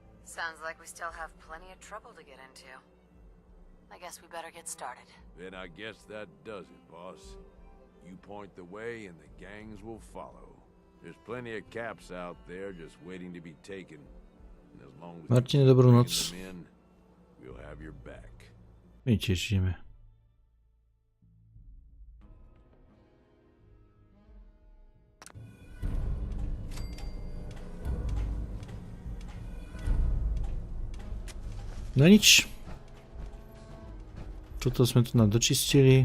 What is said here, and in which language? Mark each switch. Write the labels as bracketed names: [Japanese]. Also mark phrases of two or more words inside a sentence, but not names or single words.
[English] Sounds like we still have plenty of trouble to get into. I guess we better get started. Then I guess that does it, boss. You point the way and the gangs will follow. There's plenty of caps out there just waiting to be taken. And as long as Martine, you keep dobrú bringing noc. them in, we'll have your back. [Slovak] My tiež žijeme. No nič. Toto sme tu dočistili.